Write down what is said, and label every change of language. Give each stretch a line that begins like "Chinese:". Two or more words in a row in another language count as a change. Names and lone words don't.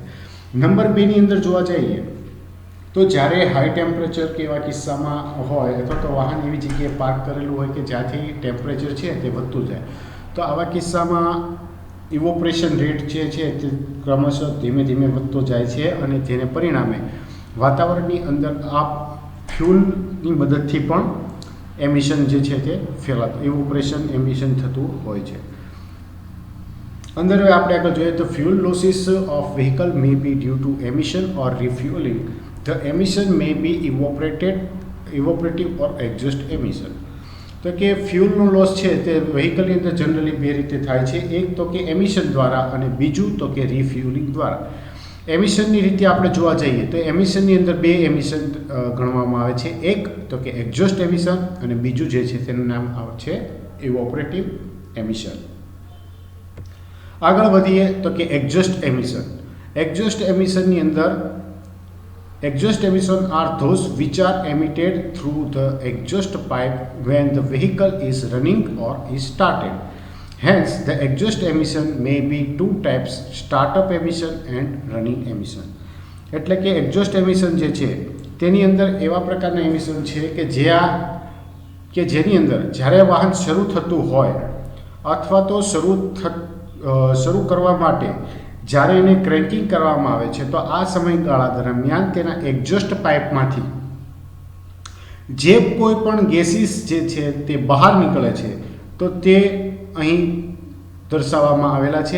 Gujarati: નંબર 2ની અંદર જોવા જઈએ તો જ્યારે
English: high temperature
Gujarati: કે એવા કિસ્સામાં હોય અથવા તો વાહન એવી જગ્યાએ પાર્ક કરેલું હોય કે જ્યાંથી ટેમ્પરેચર છે તે વધતું જાય, તો આવા કિસ્સામાં
English: evaporation rate
Gujarati: જે છે તે ક્રમશઃ ધીમે ધીમે વધતો જાય છે અને તેને પરિણામે વાતાવરણની અંદર આ ફ્યુલની મદદથી પણ એમિશન જે છે તે ફેલાતું,
English: evaporation emission
Gujarati: થતું હોય છે. અંદર આપણે આગળ જોઈએ તો
English: fuel losses of vehicle may be due to emission or refueling. The emission may be evaporative or exhaust emission.
Gujarati: તો કે ફ્યુલનો લોસ છે તે વ્હીકલની અંદર જનરલી બે રીતે થાય છે, એક તો કે એમિશન દ્વારા અને બીજું તો કે રિફ્યુલિંગ દ્વારા. એમિશનની રીતે આપણે જોવા જઈએ તો એમિશનની અંદર બે એમિશન ગણવામાં આવે છે, એક તો કે
English: exhaust emission
Gujarati: અને બીજું જે છે તેનું નામ આવે છે
English: evaporative emission.
Gujarati: આગળ વધીએ તો કે
English: exhaust emission.
Gujarati: એક્ઝોસ્ટ એમિશનની અંદર
English: exhaust emission are those which are emitted through the exhaust pipe when the vehicle is running or is started. Hence, the exhaust emission may be two types: startup emission and running emission.
Gujarati: એટલે કે
English: exhaust emission
Gujarati: જે છે તેની અંદર એવા પ્રકારના એમિશન છે કે જેની અંદર જ્યારે વાહન શરૂ થતું હોય અથવા તો શરૂ કરવા માટે જ્યારે એને ક્રેન્કિંગ કરવામાં આવે છે, તો આ સમયગાળા દરમિયાન તેના એક્ઝોસ્ટ પાઇપમાંથી જે કોઈ પણ ગેસીસ જે છે તે બહાર નીકળે છે, તો તે અહીં દર્શાવવામાં આવેલા છે.